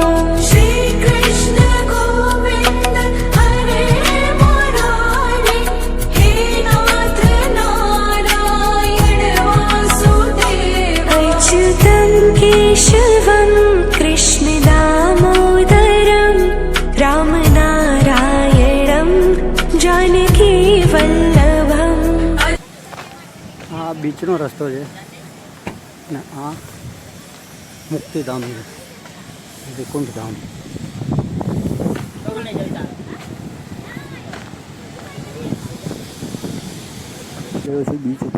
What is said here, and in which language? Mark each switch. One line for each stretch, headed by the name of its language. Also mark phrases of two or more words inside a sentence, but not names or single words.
Sanskrit: श्री कृष्ण गोविंद हरे मुरारे हे नाथ नारायण वासुदेवा. अच्युतं केशवं कृष्ण दामोदरं राम नारायणं जानकी वल्लभम्.
Gujarati: આ બીચનો રસ્તો છે અને આ મુક્તિધામ છે, વિકુંઠધામ. ગયો છું બીચ ઉપર.